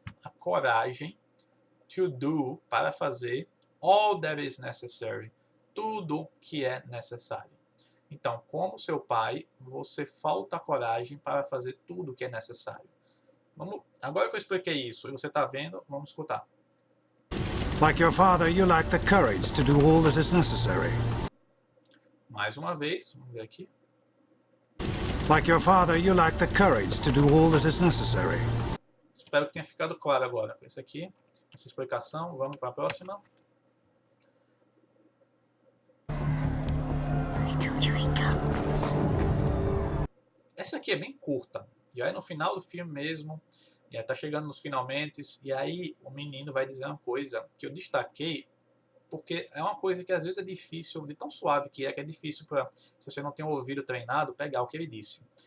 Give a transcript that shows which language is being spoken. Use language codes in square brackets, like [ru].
[pt] A coragem [en] to do, [pt] para fazer [en] all that is necessary, [pt] tudo que é necessário. Então, como seu pai, você falta a coragem para fazer tudo que é necessário. Agora que eu expliquei isso e você está vendo, vamos escutar. [en] Like your father, you lack the courage to do all that is necessary. [pt] Mais uma vez, vamos ver aqui. [en] Like your father, you lack the courage to do all that is necessary. [pt] Espero que tenha ficado claro agora com isso aqui, essa explicação. Vamos para a próxima. Essa aqui é bem curta. E aí no final do filme mesmo, e aí tá chegando nos finalmente, e aí o menino vai dizer uma coisa que eu destaquei, porque é uma coisa que às vezes é difícil, de tão suave que é difícil para, se você não tem um ouvido treinado, pegar o que ele disse.